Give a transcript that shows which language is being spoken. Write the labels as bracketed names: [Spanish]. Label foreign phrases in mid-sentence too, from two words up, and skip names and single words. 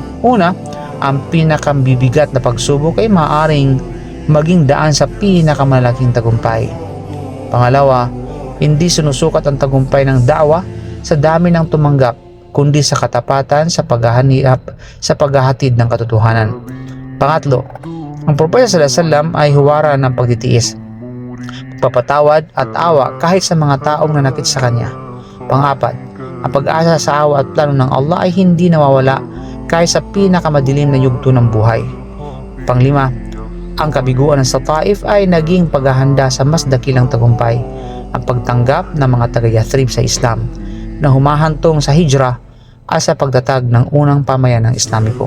[Filipino] Una, ang pinakambibigat na pagsubok ay maaaring maging daan sa pinakamalaking tagumpay. Pangalawa, hindi sinusukat ang tagumpay ng da'wa sa dami ng tumanggap, kundi sa katapatan sa paghahatid ng katotohanan. Pangatlo, ang propeta [Arabic] صلى الله عليه وسلم [Filipino] ay huwara ng pagtitiis, papatawad at awa kahit sa mga taong nanakit sa kanya. Pangapat, ang pag-asa sa awa at plano ng Allah ay hindi nawawala kahit sa pinakamadilim na yugto ng buhay. Panglima, ang kabiguan sa Taif ay naging paghahanda sa mas dakilang tagumpay, ang pagtanggap ng mga taga-Yathrib sa Islam na humahantong sa hijrah at sa pagtatag ng unang pamayanang Islamiko.